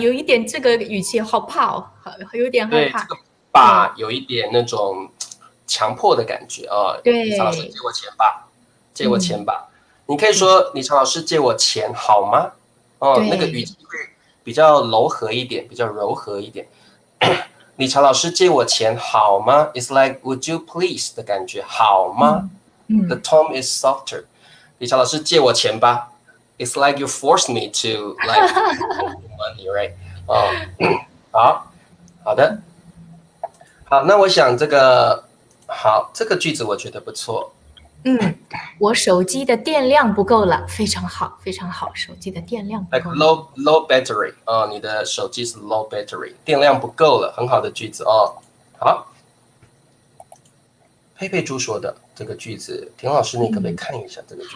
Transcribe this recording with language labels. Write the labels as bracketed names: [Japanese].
[Chinese] 有一点这个语气，好怕有点害怕。对，这个吧有一点那种强迫的感觉对，理查老师借我钱吧，借我钱吧。你可以说理查老师借我钱好吗？那个语气会比较柔和一点，比较柔和一点。理查老师借我钱好吗 [English] ？It's like would you please [Chinese] 的感觉，好吗？ [English] The tone is softer。 [Chinese] 理查老师借我钱吧 [English] ，It's like you force me to like money, right？ [Chinese] 好的。好，那我想这个句子我觉得不错。我手机的电量不够了，非常好，非常好，手机的电量不够了。 low battery 你的手机是 low battery， 电量不够了，很好的句子好，佩佩猪说的这个句子，田老师你可不可以看一下这个句子？